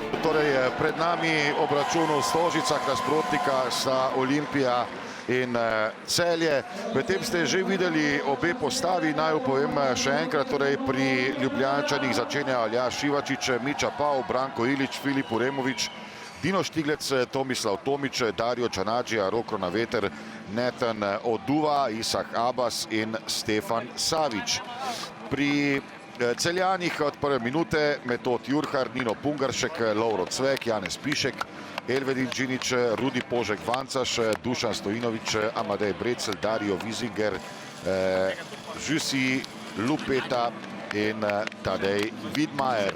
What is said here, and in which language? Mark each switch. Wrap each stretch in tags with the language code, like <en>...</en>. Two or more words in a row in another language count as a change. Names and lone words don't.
<sl>Torej, pred nami obračun v Stožicah, nasprotnika sta Olimpija in Celje. Medtem ste že videli obe postavi, naj povem še enkrat, torej pri Ljubljančanih začenjajo Aljaž Šivačič, Mića Pav, Branko Ilić, Filip Uremović, Dino Štiglec, Tomislav Tomić, Dario Čanadžija, Rok Kronaveter, Nathan Oduva, Isak Abbas in Stefan Savić. Pri Celjanih od prve minute Metod Jurhar, Nino Pungaršek, Lovro Cvek, Janez Pišek, Elvedin Džinić, Rudi Požek-Vancaš, Dušan Stojinović, Amadej Brecelj, Dario Vizinger, Žusi, Lupeta in Tadej Vidmajer.</sl>